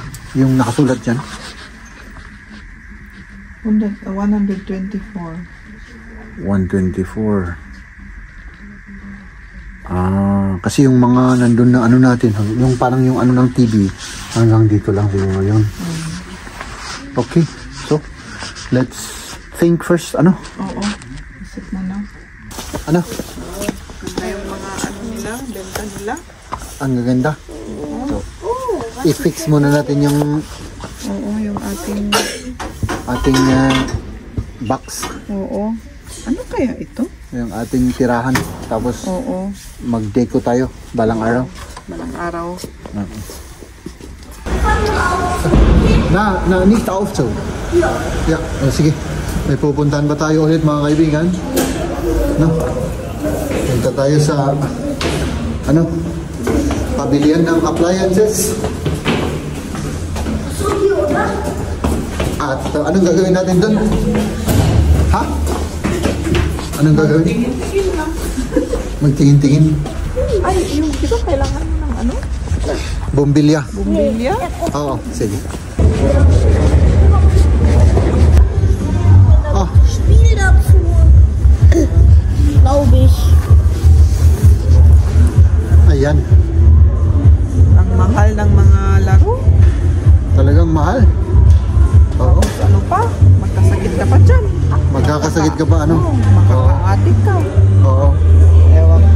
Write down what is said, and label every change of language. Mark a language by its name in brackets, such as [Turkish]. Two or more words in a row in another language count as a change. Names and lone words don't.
[Filipino] Yung nakasulat dyan. 124. 124. Kasi yung mga nandun na ano natin, yung parang yung ano ng TV, hanggang dito lang siguro yun. [English] Okay, so, let's think first, [Filipino] ano? Oo. Isip mo na. Ano? Ganda yung mga ano nila, benta nila. Ang gaganda. So, i-fix muna natin yung Oo, yung ating... ating box, Oo. Ano kaya ito? yung ating tirahan. Tapos, Oo. mag-deco tayo, balang araw. Malang araw. [German] Nicht auf so. Yeah, [Filipino] sige. May pupuntahan ba tayo ulit mga kaibigan? No? Punta tayo sa ano? Pabilihan ng appliances. At anong gagawin natin doon? Ha? Anong gagawin? Tingin-tingin lang. Magtingin-tingin. Ay, yung di ba kailangan mo ng ano? Bumbilya. Bumbilya? Oo, sige. Oh, [German] Spiel dazu. Glaube ich. [Filipino] ayan. Ang mahal ng mga laro. Talagang mahal. Oo. Ano pa? Magkasakit ka pa dyan. Magkakasakit ka ba ano? Oo, makaka-adik ka. Oo. Ewan ko.